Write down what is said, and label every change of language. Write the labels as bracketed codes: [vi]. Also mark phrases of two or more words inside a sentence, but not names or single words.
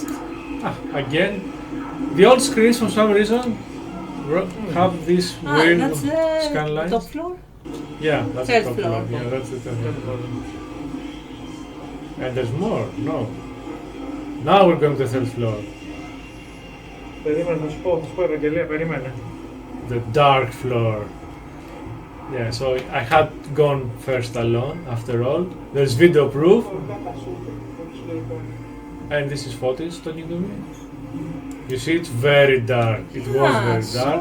[en] Again, the old screens for some reason have this weird That's scan the lines. top floor? Yeah, that's Third the top floor. floor. Yeah, that's the third floor. And there's more. No. Now we're going to the third floor. [el] Περίμενε, θα σου πω, Ευαγγελία, περίμενε. [en] The dark floor. Yeah, so I had gone first alone, after all. There's video proof. And this is Fotis talking to me. You see, it's very dark. It was very dark.